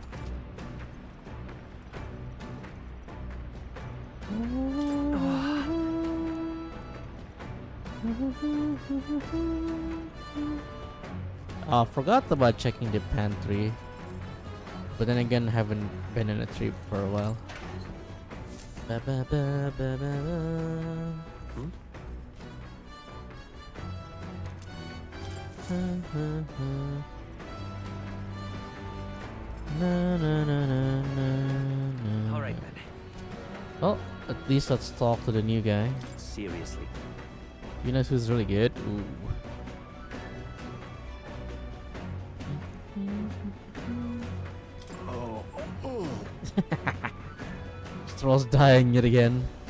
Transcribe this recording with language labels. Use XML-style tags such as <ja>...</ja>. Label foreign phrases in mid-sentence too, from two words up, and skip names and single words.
<en>I forgot about checking the pantry, but then again, haven't been in a trip for a while. Ba -ba -ba -ba -ba -ba. Na, na, na, na, na, na. All right, then. Well, at least let's talk to the new guy. Seriously. You know who's really good? Ooh. Stroll's dying yet again.</en>